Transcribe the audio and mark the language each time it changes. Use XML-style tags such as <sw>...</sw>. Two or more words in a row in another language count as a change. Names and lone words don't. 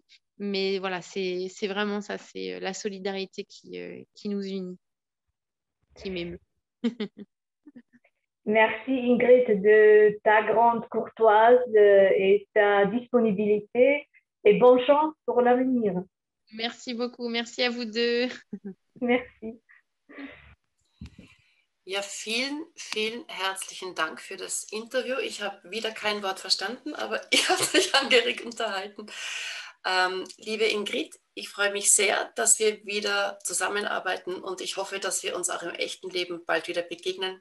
<fr>Mais voilà, c'est vraiment ça, c'est la solidarité qui nous unit, qui m'émeut. Merci Ingrid de ta grande courtoise et ta disponibilité et bonne chance pour l'avenir. Merci beaucoup, merci à vous deux. Merci.</fr> <de>Ja, vielen, vielen herzlichen Dank für das Interview. Ich habe wieder kein Wort verstanden, aber ihr habt euch angeregt unterhalten. Liebe Ingrid, ich freue mich sehr, dass wir wieder zusammenarbeiten und ich hoffe, dass wir uns auch im echten Leben bald wieder begegnen.</de>